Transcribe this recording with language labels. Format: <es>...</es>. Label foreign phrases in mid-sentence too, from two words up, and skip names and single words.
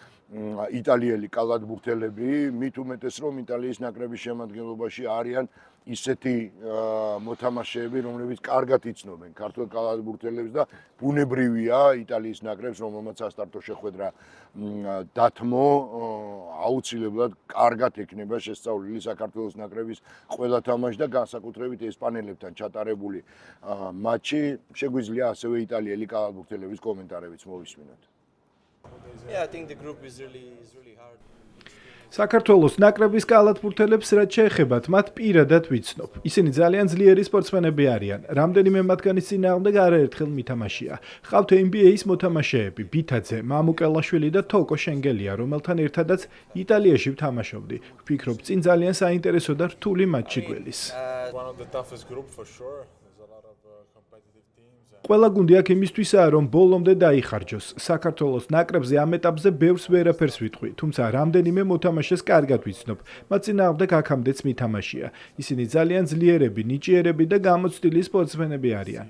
<ka>იტალიელი კალათბურთელები, მით უმეტეს რომ იტალიის ნაკრების შემადგენლობაში არიან ისეთი მოთამაშეები, რომლებიც კარგად იცნობენ ქართულ კალათბურთელებს და ბუნებრივია იტალიის ნაკრებს, რომელმაც სასტარტო შეხვედრა დათმო, აუცილებლად კარგად ექნება შესწავლილი საქართველოს ნაკრების ყველა თამაში და განსაკუთრებით ესპანელებთან ჩატარებული მატჩი. შეგვიძლია ასევე იტალიელი კალათბურთელების კომენტარებიც მოვისმინოთ.</ka> <en>Yeah, I think the group is really hard.</en> <ka>საქართველოს ნაკრების კალათბურთელებს რაც შეეხებათ, მათ პირადად ვიცნობ. ისინი ძალიან ძლიერი სპორტსმენები არიან. რამდენიმე მათგანის წინააღმდეგ არაერთხელ მითამაშია. ჰყავთ NBA-ის მოთამაშეები, ბითაძე, მამუკელაშვილი და თოკო შენგელია, რომელთან ერთადაც იტალიაში ვთამაშობდი. ვფიქრობ, წინ ძალიან საინტერესო და რთული მატჩი გველის.</ka> <en>One of the toughest group for sure.</en> <ka>ყველა გუნდი აქ იმისთვისაა, რომ ბოლომდე დაიხარჯოს. საქართველოს ნაკრებზე ამ ეტაპზე ბევრს ვერაფერს ვიტყვი, თუმცა რამდენიმე მოთამაშეს კარგად ვიცნობ. მათ წინააღმდეგ აქამდეც მითამაშია. ისინი ძალიან ძლიერები, ნიჭიერები და გამოცდილი სპორტსმენები არიან.</ka>